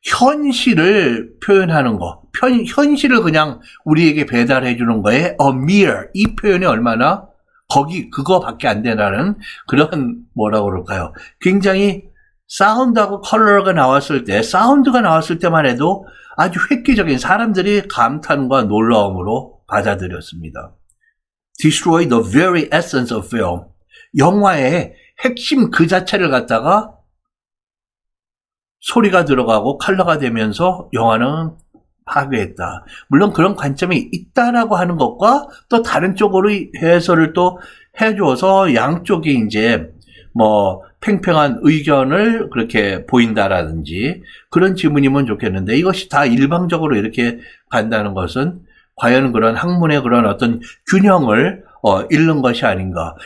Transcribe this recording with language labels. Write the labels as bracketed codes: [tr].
[ko] 현실을 표현하는 거, 현실을 그냥 우리에게 배달해 주는 거에 [en] a mere, [ko] 이 표현이 얼마나 그거밖에 안 되라는 그런 뭐라고 그럴까요? 굉장히 사운드하고 컬러가 나왔을 때, 사운드가 나왔을 때만 해도 아주 획기적인 사람들이 감탄과 놀라움으로 받아들였습니다. [en] Destroy the very essence of film. [ko] 영화의 핵심 그 자체를 갖다가 소리가 들어가고 컬러가 되면서 영화는 파괴했다. 물론 그런 관점이 있다라고 하는 것과 또 다른 쪽으로 해설을 또 해줘서 양쪽이 이제 팽팽한 의견을 그렇게 보인다라든지 그런 지문이면 좋겠는데 이것이 다 일방적으로 이렇게 간다는 것은 과연 그런 학문의 그런 어떤 균형을 잃는 것이 아닌가.